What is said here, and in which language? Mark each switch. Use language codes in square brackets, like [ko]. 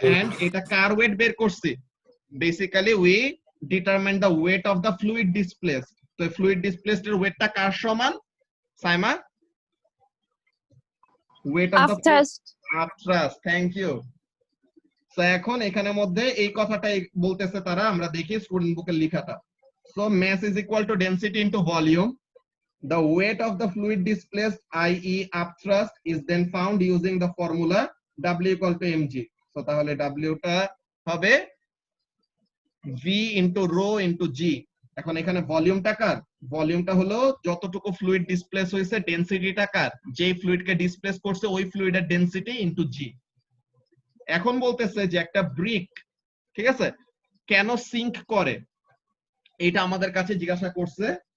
[en] and [bn] এটা কার wait বের করছি, [en] Basically we determine the weight of the fluid displaced. [bn] তো ফ্লুইড ডিসপ্লেসড এর ওয়েটটা কার সমান, Saima? [en] Weight of the upthrust, thank you. [bn] তো এখন এখানের মধ্যে এই কথাটাই বলতেছে তারা, আমরা দেখি স্টুডেন্ট বুকের লেখাটা। [en] So mass is equal to density into volume. The weight of the fluid displaced, i.e. upthrust, is then found using the formula W equal to mg। [bn] So তাহলে W টা হবে V into rho into G। এখন এখানে ভলিউমটা কার? ভলিউমটা হলো যতটুকু fluid displace হয়েছে, ডেনসিটিটা কার? যেই ফ্লুইডকে ডিসপ্লেস করছে ওই ফ্লুইডের ডেনসিটি ইনটু G। এখন বলতেছে যে একটা ব্রিক, ঠিক আছে, কেন সিঙ্ক করে, এটা আমাদের কাছে জিজ্ঞাসা করছে।